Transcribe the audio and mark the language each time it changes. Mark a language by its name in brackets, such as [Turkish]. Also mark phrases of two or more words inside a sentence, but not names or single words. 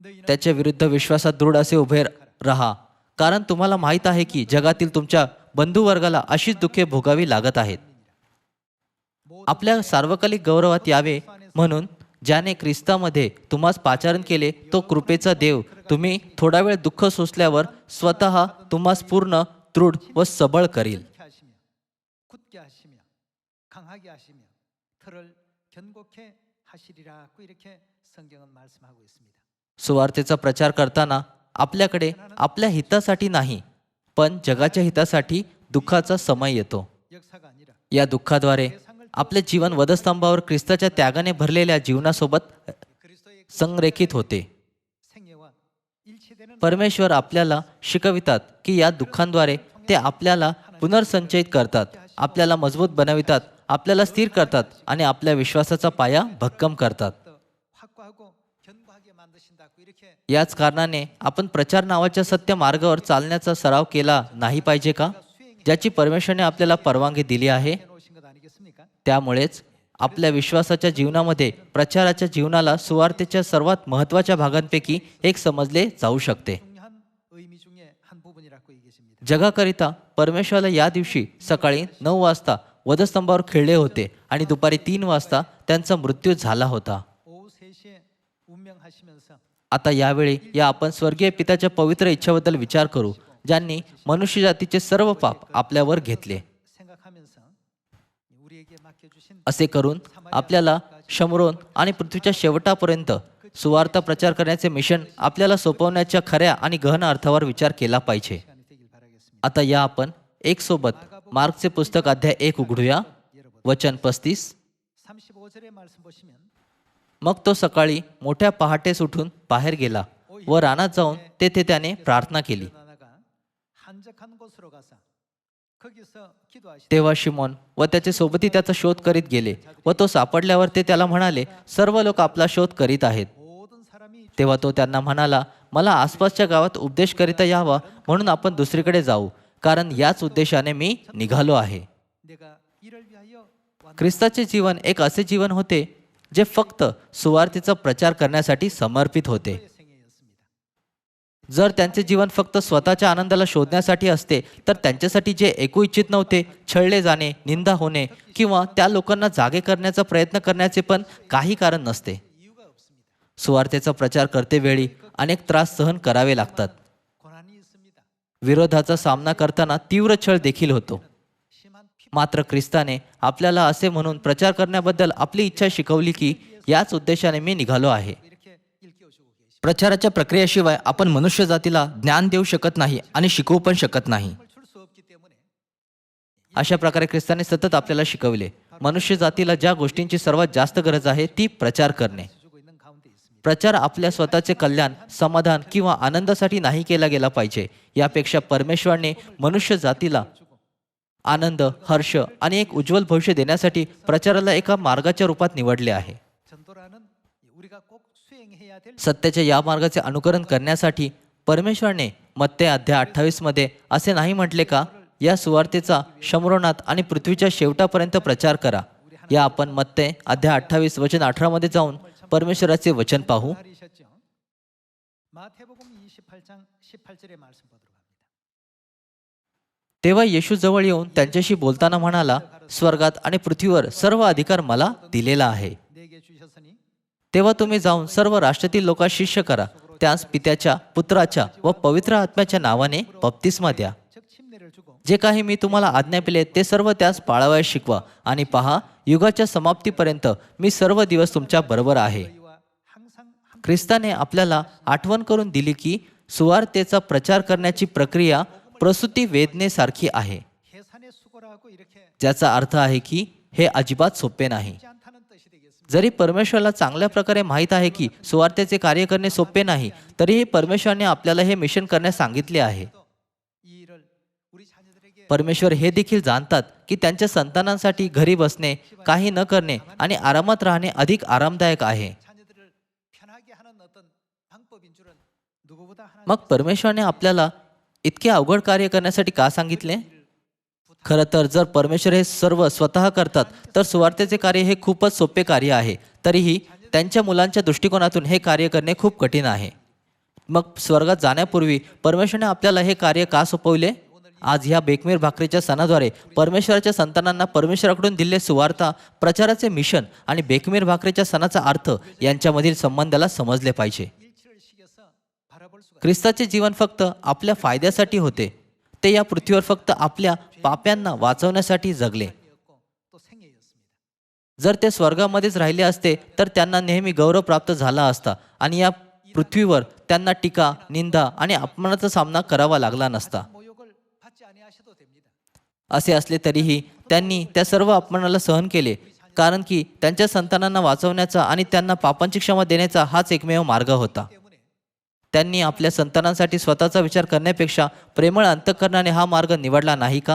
[Marathi] त्याच्या विरुद्ध विश्वासात दृढ असे उभे राहा, कारण तुम्हाला माहीत आहे की जगातील तुमच्या बंधुवर्गाला अशीच दुःखे भोगावी लागत आहेत. आपल्या सार्वकालिक गौरवात यावे म्हणून ज्याने ख्रिस्तामध्ये तुम्हास पाचारण केले तो कृपेचा देव तुम्ही थोडा वेळ दुःख सोसल्यावर स्वतः तुम्हास पूर्ण दृढ व सबळ करील. [Korean] 굳게 하시며 강하게 하시며 틀을 견고케 하시리라고 이렇게 성경은 말씀하고 있습니다. [Marathi] सुवार्तेचा प्रचार करताना आपल्याकडे आपल्या हितासाठी नाही पण जगाच्या हितासाठी दुःखाचा समय येतो. [Korean] 역사가 아니라 [Marathi] या दुःखाद्वारे आपले जीवन वधस्तंभावर ख्रिस्ताच्या त्यागाने भरलेल्या जीवनासोबत [Korean] 그리스도의 [Marathi] संरेखित होते. [Korean] 생애와 일치되는 [Marathi] परमेश्वर आपल्याला शिकवितात की या दुःखांद्वारे ते आपल्याला पुनर्संचयित करतात, आपल्याला मजबूत बनवितात, आपल्याला स्थिर करतात आणि आपल्या विश्वासाचा पाया भक्कम करतात. [Korean] 확고하고 견고하게 만드신다고 이렇게 [Marathi] याच कारणाने आपण प्रचार नावाच्या सत्य मार्गावर चालण्याचा सराव केला नाही पाहिजे का, ज्याची परमेश्वराने आपल्याला परवानगी दिली आहे. [Korean] 해놓으신 것 아니겠습니까? [Marathi] त्यामुळेच आपल्या विश्वासाच्या जीवनामध्ये प्रचाराच्या जीवनाला सुवार्तेच्या सर्वात महत्त्वाच्या भागांपैकी एक समजले जाऊ शकते. [Korean] 중요한 의미 중에 한 부분이라고 얘기하십니다. [Marathi] जगाकरिता परमेश्वराला या दिवशी सकाळी 9 वाजता वधस्तंभावर खेळले होते आणि दुपारी 3 वाजता त्यांचा मृत्यू झाला होता. [Korean] 오후 3시에 운명하시면서 [Marathi] आता यावेळी या आपण स्वर्गीय पित्याच्या पवित्र इच्छेबद्दल विचार करू, ज्यांनी मनुष्य जातीचे सर्व पाप आपल्यावर घेतले. [Korean] 생각하면서 우리에게 맡겨주신 [Marathi] असे करून आपल्याला शमरोन आणि पृथ्वीच्या शेवटापर्यंत सुवार्ता प्रचार करण्याचे मिशन आपल्याला सोपवण्याच्या खऱ्या आणि गहन अर्थावर विचार केला पाहिजे. [Korean] 시간이 되길 바라겠습니다. [Marathi] आता या आपण एक सोबत मार्कचे पुस्तक अध्याय 1 उघडूया. वचन 35. [Korean] 35절의 말씀 보시면 [Marathi] मग तो सकाळी मोठ्या पहाटेस उठून बाहेर गेला व रानात जाऊन तेथे त्याने प्रार्थना केली. [Korean] 일어나다가 한적한 곳으로 가서 거기서 기도하시다. [Marathi] तेव्हा शिमोन व त्याचे सोबती त्याचा शोध करीत गेले व तो सापडल्यावर ते त्याला म्हणाले, सर्व लोक आपला शोध करीत आहेत. [Korean] 모든 사람이 [Marathi] तेव्हा तो त्यांना म्हणाला, मला आसपासच्या गावात उपदेश करीता यावा म्हणून आपण दुसरीकडे जाऊ, कारण याच उद्देशाने मी निघालो आहे. [Korean] 내가 이를 위하여 왔다. [Marathi] ख्रिस्ताचे जीवन एक असे जीवन होते जे फक्त सुवार्तेचा प्रचार करण्यासाठी समर्पित होते. [Korean] 생애였습니다. [Marathi] जर त्यांचे जीवन फक्त स्वतःच्या आनंदाला शोधण्यासाठी असते तर त्यांच्यासाठी जे ऐकू इच्छित नव्हते, छळले जाणे, निंदा होणे किंवा त्या लोकांना जागे करण्याचा प्रयत्न करण्याचे पण काही कारण नसते. [Korean] 이유가 없습니다. [Marathi] सुवार्तेचा प्रचार करतेवेळी अनेक त्रास सहन करावे लागतात. [Korean] 고난이 있습니다. [Marathi] विरोधाचा सामना करताना तीव्र छळ देखील होतो. [Korean] 심한 핍 [Marathi] मात्र ख्रिस्ताने आपल्याला असे म्हणून प्रचार करण्याबद्दल आपली इच्छा शिकवली की याच उद्देशाने मी निघालो आहे. [Korean] 이렇게 일깨워주고 계십니다. [Marathi] प्रचाराच्या प्रक्रियेशिवाय आपण मनुष्य जातीला ज्ञान देऊ शकत नाही आणि शिकवू पण शकत नाही. [Korean] 줄수 없기 때문에 [Marathi] अशा प्रकारे ख्रिस्ताने सतत आपल्याला शिकवले. मनुष्य जातीला ज्या गोष्टींची सर्वात जास्त गरज आहे ती प्रचार करणे. [Korean] 주고 있는 가운데 있습니다. [Marathi] प्रचार आपल्या स्वतःचे कल्याण, समाधान किंवा आनंदासाठी नाही केला गेला पाहिजे. यापेक्षा परमेश्वराने मनुष्य जातीला आनंद, हर्ष आणि एक उज्ज्वल भविष्य देण्यासाठी प्रचाराला एका मार्गाच्या रूपात निवडले आहे. [Korean] 전도라는 우리가 꼭 수행해야 될 [Marathi] सत्याच्या या मार्गाचे अनुकरण करण्यासाठी परमेश्वराने मत्ते अध्याय 28 मध्ये असे नाही म्हटले का, या सुवार्तेचा शमरोनात आणि पृथ्वीच्या शेवटापर्यंत प्रचार करा. या आपण मत्ते अध्याय 28 वचन 18 मध्ये जाऊन परमेश्वराचे वचन पाहू. [Korean] 하셨죠. 마태복음 28장 18절의 말씀 보도록 합니다. [Marathi] तेव्हा येशू जवळ येऊन त्यांच्याशी बोलताना म्हणाला, स्वर्गात आणि पृथ्वीवर सर्व अधिकार मला दिलेला आहे. [Korean] 내게 주셨으니 [Marathi] तेव्हा तुम्ही जाऊन सर्व राष्ट्रातील लोकांस शिष्य करा, त्यास पित्याच्या, पुत्राच्या व पवित्र आत्म्याच्या नावाने बप्तिस्मा द्या. [Korean] 즉 침례를 주고 [Marathi] जे काही मी तुम्हाला आज्ञा केले ते सर्व त्यास पाळावयास शिकवा, आणि पहा, युगाच्या समाप्तीपर्यंत मी सर्व दिवस तुमच्या बरोबर आहे. [Korean] 너희와 항상 함께 [Marathi] ख्रिस्ताने आपल्याला आठवण करून दिली की सुवार्तेचा प्रचार करण्याची प्रक्रिया प्रसूती वेदनेसारखी आहे, [Korean] 계산의 수고라고 이렇게 [Marathi] ज्याचा अर्थ आहे की हे अजिबात सोपे नाही. [Korean] 쉽지 않다는 뜻이 되겠습니다. [Marathi] जरी परमेश्वराला चांगल्या प्रकारे माहीत आहे की सुवार्तेचे कार्य करणे सोपे नाही, तरीही परमेश्वराने आपल्याला हे मिशन करण्यास सांगितले आहे. [Korean] 이 일을 우리 자녀들에게 [Marathi] परमेश्वर हे देखील जाणतात की त्यांच्या संतानांसाठी घरी बसणे, काही न करणे आणि आरामात राहणे अधिक आरामदायक आहे. [Korean] 자녀들을 편하게 하는 어떤 방법인 줄은 누구보다 하나님 [Marathi] मग परमेश्वराने आपल्याला इतके अवघड कार्य करण्यासाठी का सांगितले? खरं तर जर परमेश्वर हे सर्व स्वतः करतात तर सुवार्तेचे कार्य हे खूपच सोपे कार्य आहे. तरीही त्यांच्या मुलांच्या दृष्टिकोनातून हे कार्य करणे खूप कठीण आहे. मग स्वर्गात जाण्यापूर्वी परमेश्वराने आपल्याला हे कार्य का सोपवले? आज ह्या बेकमेर भाकरीच्या सणाद्वारे परमेश्वराच्या संतानांना परमेश्वराकडून दिलेले सुवार्ता प्रचाराचे मिशन आणि बेकमेर भाकरीच्या सणाचा अर्थ यांच्यामधील संबंधाला समजले पाहिजे. [Korean] 일치를 시켜서 바라볼 수가 [Marathi] ख्रिस्ताचे जीवन फक्त आपल्या फायद्यासाठी होते. ते या पृथ्वीवर फक्त आपल्या पाप्यांना वाचवण्यासाठी जगले. [Korean] 있고 또 생애였습니다. [Marathi] जर ते स्वर्गामध्येच राहिले असते तर त्यांना नेहमी गौरव प्राप्त झाला असता आणि या पृथ्वीवर त्यांना टीका, निंदा आणि अपमानाचा सामना करावा लागला नसता. [Korean] 모욕을 받지 아니하셔도 됩니다. [Marathi] असे असले तरीही त्यांनी त्या सर्व अपमानाला सहन केले, कारण की त्यांच्या संतानांना वाचवण्याचा आणि त्यांना पापांची क्षमा देण्याचा हाच एकमेव मार्ग होता. [Korean] 때문에 [Marathi] त्यांनी आपल्या संतानांसाठी स्वतःचा विचार करण्यापेक्षा प्रेमळ अंतःकरणाने हा मार्ग निवडला नाही का?